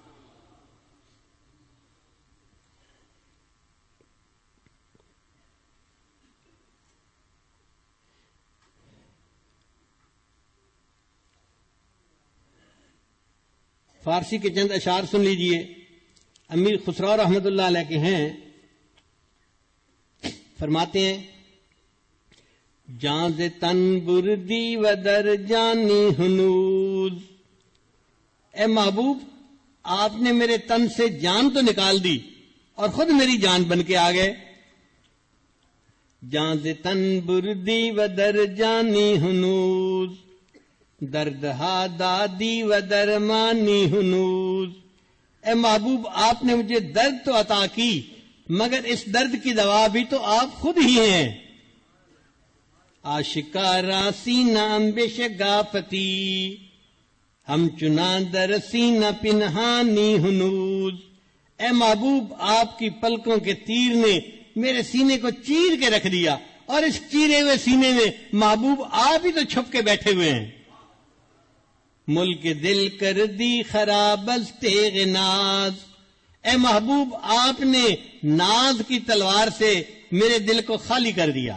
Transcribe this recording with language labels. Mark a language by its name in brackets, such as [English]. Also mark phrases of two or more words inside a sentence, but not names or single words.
[Urdu] فارسی کے چند اشعار سن لیجئے، امیر خسرو [Arabic] رحمۃ اللہ علیہ [Urdu] کے ہیں۔ فرماتے ہیں، [Persian] جان ز تن بردی و در جانی ہنوز، [Urdu] اے محبوب آپ نے میرے تن سے جان تو نکال دی اور خود میری جان بن کے آ گئے۔ [Persian] جان ز تن بردی و در جانی ہنوز، درد ہا دادی و درمانی ہنوز، [Urdu] اے محبوب آپ نے مجھے درد تو عطا کی مگر اس درد کی دوا بھی تو آپ خود ہی ہیں۔ [Persian] آشکارا سینہ امبش گافتی، ہم چنان در سینہ پنہانی ہنوز، [Urdu] اے محبوب آپ کی پلکوں کے تیر نے میرے سینے کو چیر کے رکھ دیا، اور اس چیرے ہوئے سینے میں محبوب آپ ہی تو چھپ کے بیٹھے ہوئے ہیں۔ [Persian] ملک دل کر دی خراب از تیغ ناز، [Urdu] اے محبوب آپ نے ناز کی تلوار سے میرے دل کو خالی کر دیا۔